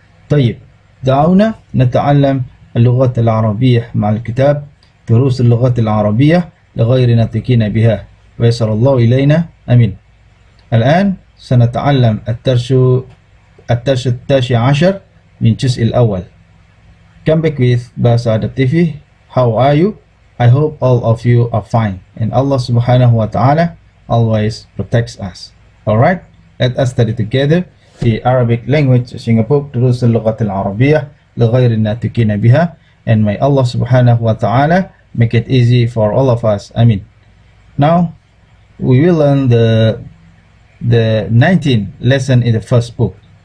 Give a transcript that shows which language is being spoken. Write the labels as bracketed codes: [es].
[ar] طيب، دعونا نتعلم اللغة العربية مع الكتاب دروس اللغة العربية لغير ناطقين بها ويسر الله إلينا آمين. الآن سنتعلم الدرس التاسع عشر من الجزء الأول. [en] Come back with Bahasa Adab TV. How are you? I hope all of you are fine and Allah subhanahu wa ta'ala always protects us. Alright, let us study together the Arabic language Singapore دروس اللغة العربية لغير الناطقين بها, and may Allah subhanahu wa ta'ala make it easy for all of us. Amin. Now we will learn the 19th lesson in the first book.